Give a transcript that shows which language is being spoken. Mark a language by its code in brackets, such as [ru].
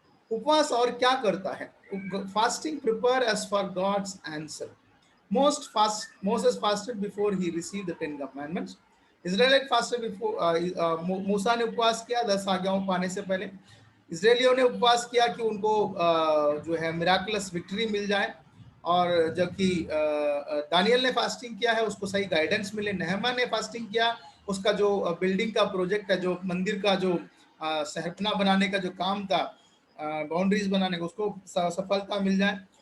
[hi] उपवास और क्या करता है? [en] Fasting prepare us for God's answer. Moses fasted before he received the 10 commandments. Israelite fasted before [hi] मूसा ने उपवास किया 10 आज्ञाओं पाने से पहले। इजरायलियों ने उपवास किया कि उनको जो है मिराकुलस विक्ट्री मिल जाए, और जबकि दानियल ने फास्टिंग किया है उसको सही गाइडेंस मिले। नेहमा ने फास्टिंग किया, उसका जो बिल्डिंग का प्रोजेक्ट है, जो मंदिर का जो सहरपना बनाने का जो काम था, बाउंड्रीज बनाने का, उसको सफलता मिल जाए।